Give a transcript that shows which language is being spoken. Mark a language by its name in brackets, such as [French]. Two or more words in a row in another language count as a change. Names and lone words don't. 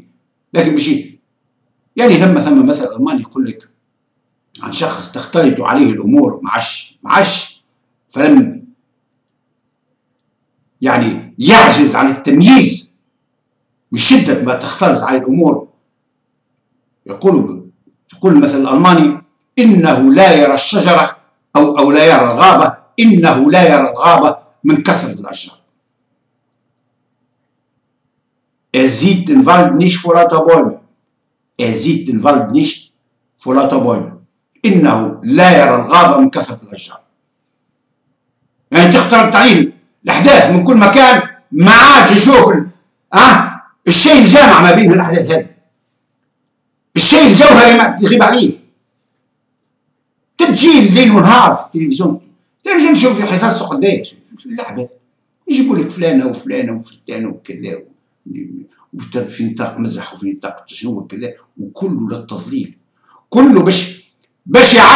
[Arabic] لكن بشيء يعني ثم مثل الماني يقول لك عن شخص تختلط عليه الامور معش فلم يعني يعجز عن التمييز من شده ما تختلط عليه الامور. يقول مثل الالماني انه لا يرى الشجره او لا يرى الغابه، انه لا يرى الغابه من كثره الاشجار. [German] Er sieht den Wald nicht vor lauter Bäumen. Er sieht den Wald nicht vor lauter Bäumen. [Arabic] إنه لا يرى الغابة من كثرة الأشجار. يعني تختلط عليه الأحداث من كل مكان، ما عادش يشوف الشيء الجامع ما بين الأحداث هذه، الشيء الجوهري ما يغيب عليه. تجي ليل ونهار في التلفزيون، تنجم نشوف في حصص قداش في الأحداث، يجيبوا لك فلانة وفلانة وفلانة وكذا، وفي نطاق مزح وفي نطاق شنو وكذا، وكله للتضليل، كله باش